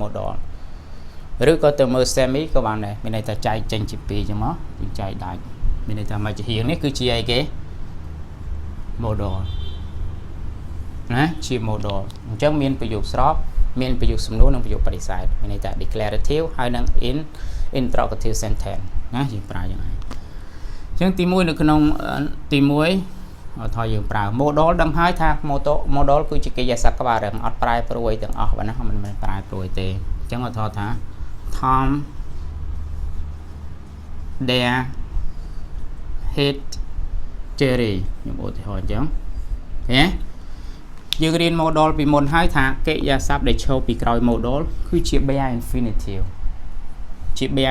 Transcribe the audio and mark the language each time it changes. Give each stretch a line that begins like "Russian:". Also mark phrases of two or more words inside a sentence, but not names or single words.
Khmer: modal ឬក៏ទៅមើល semi ក៏បានដែរមានន័យថាចែកចេញជា2អញ្ចឹងមកយើងចែកដាច់មានន័យថា មកជាហៀងនេះគឺជាអីគេ modal ណាជា modal អញ្ចឹងមានប្រយោគស្របមានប្រយោគសំណួរនិងប្រយោគបដិសេធមានន័យថា declarative ហើយនិង
English: interrogative sentence
Khmer: ណាយើងប្រើយ៉ាងណាអញ្ចឹងទី1នៅក្នុងទី1ថយយើងប្រើ modal ដឹងហើយថា modal គឺជាកិរិយាសព្ទក្បាលរឹងអត់ប្រែប្រួលទាំងអស់បាទណាមិនមែនប្រែប្រួលទេអញ្ចឹងអត់ថា Tom
English: there hit Jerry
Khmer: ខ្ញុំឧទាហរណ៍អញ្ចឹងឃើញយើងរៀន modal ពីមុនហើយថាកិរិយាសព្ទដែលឈរពីក្រោយ modal គឺជា
English: bare infinitive
Khmer: ជា bare